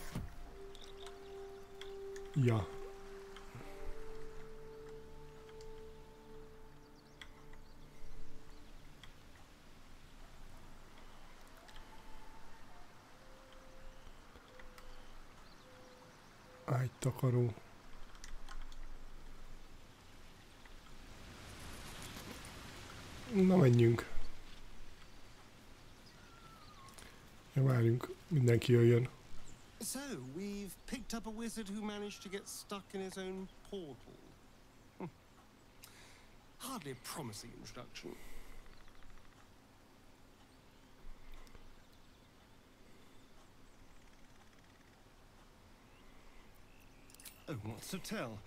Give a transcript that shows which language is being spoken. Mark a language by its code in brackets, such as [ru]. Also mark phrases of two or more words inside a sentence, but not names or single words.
[hu] Ja. Ágytakaró. Na, menjünk. Ja, várjunk, mindenki jöjjön. [en] So, we've picked up a wizard who managed to get stuck in his own portal. Hardly a promising introduction. Oh, what's to tell?